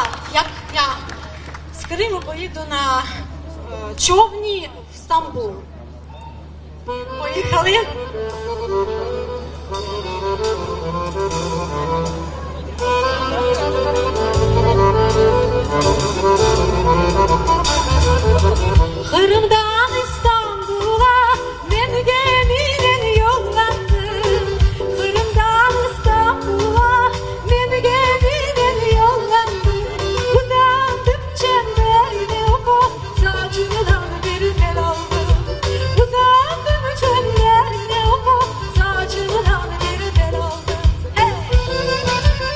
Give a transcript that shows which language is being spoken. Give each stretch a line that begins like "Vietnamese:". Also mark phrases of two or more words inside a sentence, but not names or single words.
Ukrainian: Як я з Криму поїду на човні в Стамбул. Поїхали.
Crimean Tatar: Kırım'dan İstanbul'a ben gemiyle yollandım. Kırım'dan İstanbul'a ben gemiyle yollandım. Uzandım çemberine oku, saçımdan bir tel aldım. Uzandım çemberine oku, saçımdan bir tel aldım. Hey!